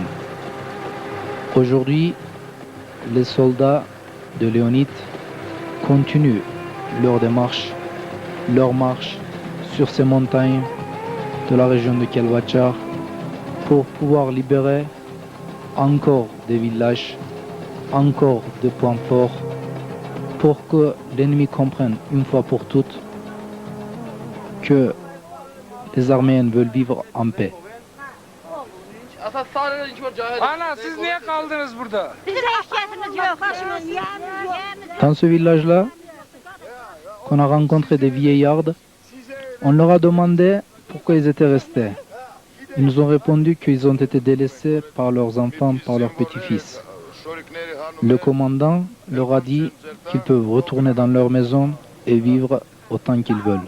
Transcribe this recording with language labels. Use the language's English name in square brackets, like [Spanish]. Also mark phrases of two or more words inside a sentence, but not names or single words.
[French] Aujourd'hui, les soldats de Léonid continuent leur démarche, leur marche sur ces montagnes de la région de Kelbachar pour pouvoir libérer encore des villages encore des points forts pour que l'ennemi comprenne une fois pour toutes que les Arméniens veulent vivre en paix. [Turkish] Ana siz niye kaldınız burada? [French] Dans ce village-là, qu'on a rencontré des vieillards, on leur a demandé pourquoi ils étaient restés. Ils nous ont répondu qu'ils ont été délaissés par leurs enfants, par leurs petits-fils. Le commandant leur a dit qu'ils peuvent retourner dans leur maison et vivre autant qu'ils veulent.